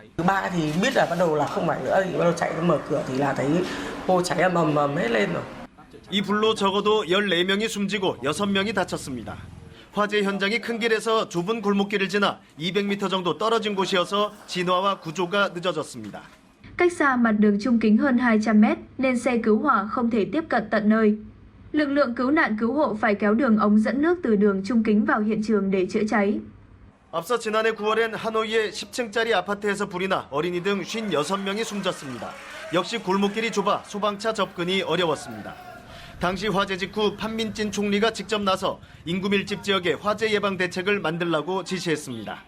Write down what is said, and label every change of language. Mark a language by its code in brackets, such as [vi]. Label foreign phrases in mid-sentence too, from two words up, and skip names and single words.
[ko] 이 불로 적어도 14명이 숨지고 6명이 다쳤습니다. 화재 현장이 큰 길에서 좁은 골목길을 지나 200m 정도 떨어진 곳이어서 진화와 구조가 늦어졌습니다. [vi] Cách xa mặt đường trung kính hơn 200 mét nên xe cứu hỏa không thể tiếp cận tận nơi. Lực lượng cứu nạn cứu hộ phải kéo đường ống dẫn nước từ đường trung kính vào hiện trường để chữa cháy. [ko] 앞서 지난해 9월엔 하노이의 10층짜리 아파트에서 불이 나 어린이 등 56명이 숨졌습니다. 역시 골목길이 좁아 소방차 접근이 어려웠습니다. 당시 화재 직후 판민진 총리가 직접 나서 인구 밀집 지역의 화재 예방 대책을 만들라고 지시했습니다.